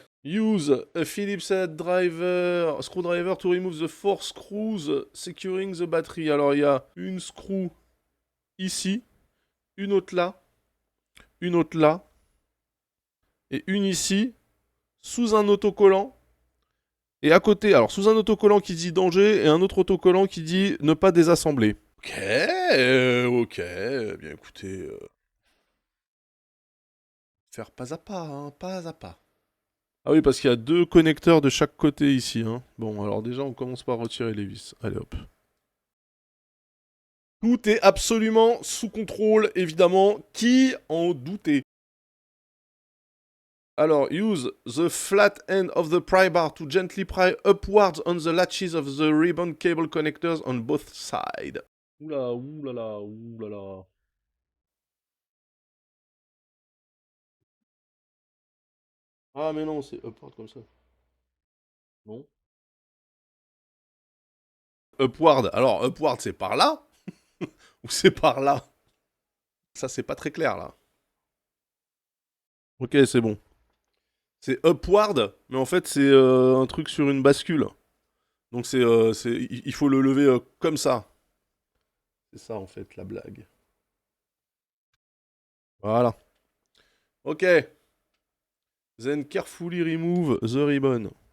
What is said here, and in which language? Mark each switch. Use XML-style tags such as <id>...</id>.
<en>Use a Phillips head driver, screwdriver to remove the four screws securing the battery.</en> <fr>Alors il y a une screw ici, une autre là, une autre là, et une ici, sous un autocollant. Et à côté, alors sous un autocollant qui dit danger et un autre autocollant qui dit ne pas désassembler. Ok, ok, bien écoutez, faire pas à pas, hein, pas à pas. Ah oui, parce qu'il y a deux connecteurs de chaque côté ici, hein. Bon, alors déjà, on commence par retirer les vis. Allez hop. Tout est absolument sous contrôle, évidemment. Qui en doutait?</fr> <en>Alors, use the flat end of the pry bar to gently pry upwards on the latches of the ribbon cable connectors on both sides.</en> <fr>Oula, oulala, oulala. Ah, mais non, c'est upward comme ça. Non. Upward. Alors, upward, c'est par là? Ou c'est par là? Ça, c'est pas très clair, là. Ok, c'est bon. C'est upward, mais en fait, c'est un truc sur une bascule. Donc, il faut le lever comme ça. C'est ça, en fait, la blague. Voilà. Ok.</fr> <en>Then carefully remove the ribbon.</en>